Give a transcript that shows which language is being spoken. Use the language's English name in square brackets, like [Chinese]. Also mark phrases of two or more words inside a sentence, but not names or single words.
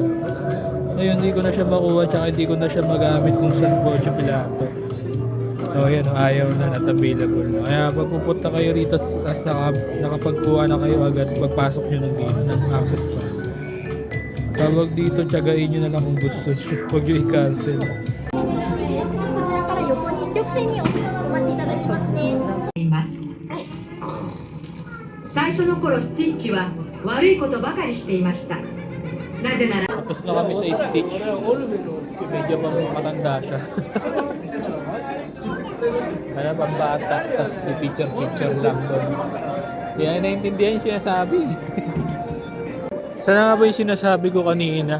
[Filipino] Ngayon hindi ko na siya makuha tsaka hindi ko na siya magamit kung saan Poggio Pilato. So yan, ayaw na, [English] not available [Filipino] na. Kaya pag pupunta kayo rito as nakapagkuha na kayo agad, pagpasok nyo ng dito ng [English] access pass. [Filipino] Tawag dito, tsagain nyo na lang kung gusto nyo. Huwag nyo i-cancel. [Japanese] こちらから横に一直線にお待ちいただきますね。います最初の頃スティッチは悪いことばかりしていましたなぜなら [Filipino] Tapos na kami sa Stitch. Medyo pang matanda siya. Ano pang bata, tapos picture lang doon. Hindi na naintindihan yung sinasabi. Sana nga ba yung sinasabi ko kanina?